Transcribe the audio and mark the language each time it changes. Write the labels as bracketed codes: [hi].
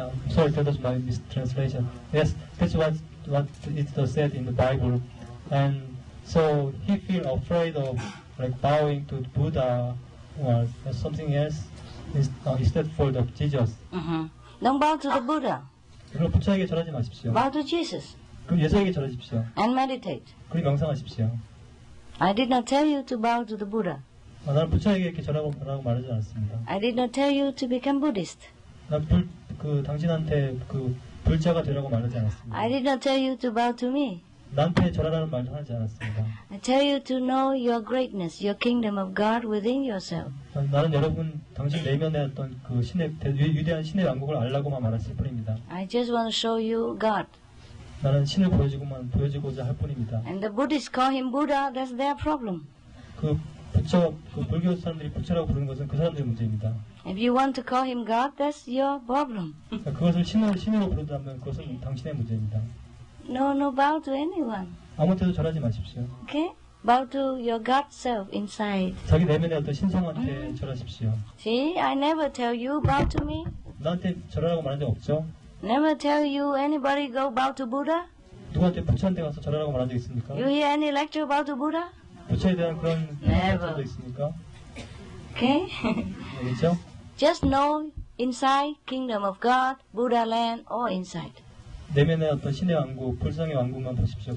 [en] Sorry, that was my mistranslation. Yes, that's what it said in the Bible, and so he feel afraid of like bowing to Buddha or something else instead for the Jesus. Don't bow to the Buddha. [ko] 그럼 부처에게 절하지 마십시오. [en] Bow to Jesus. [ko] 그럼 예수에게 절하십시오. [en] And meditate. [ko] 그리고 명상하십시오. [en] I did not tell you to bow to the Buddha. [ko] 나는 부처에게 이렇게 절하라고 말하지 않았습니다. [en] I did not tell you to become Buddhist. [ko] 난 당신한테 불자가 되라고 말하지 않았습니다. [en] I did not tell you to bow to me. [ko] 나한테 절하라는 말도 하지 않았습니다. [en] I tell you to know your greatness, your kingdom of God within yourself. [ko] 나는 여러분 당신 내면에 어떤 그 위대한 신의 왕국을 알라고만 말했을 뿐입니다. [en] I just want to show you God. [ko] 나는 신을 보여주고자 할 뿐입니다. [en] And the Buddhists call him Buddha. That's their problem. [ko] 그 불교 사람들이 부처라고 부르는 것은 그 사람들의 문제입니다. [en] If you want to call him God, that's your problem. [ko] 그것을 신으로 부른다면 그것은 당신의 문제입니다. [en] No, bow to anyone. [ko] 아무한테도 절하지 마십시오. [en] Okay? Bow to your God self inside. [ko] 자기 내면의 어떤 신성한테 절하십시오. [en] See, I never tell you bow to me. [ko] 나한테 절하라고 말한 적 없죠? [en] Never tell you anybody go bow to Buddha. [ko] 누구한테 부처한테 가서 절하라고 말한 적 있습니까? [en] You hear any lecture about the Buddha? [ko] 부처에 대한 그런 lecture도 있습니까? [en] Okay? [ko] 알겠죠? [en] Just know inside kingdom of God, Buddha land, all inside. [ko] 내면의 어떤 신의 왕국, 불성의 왕국만 보십시오.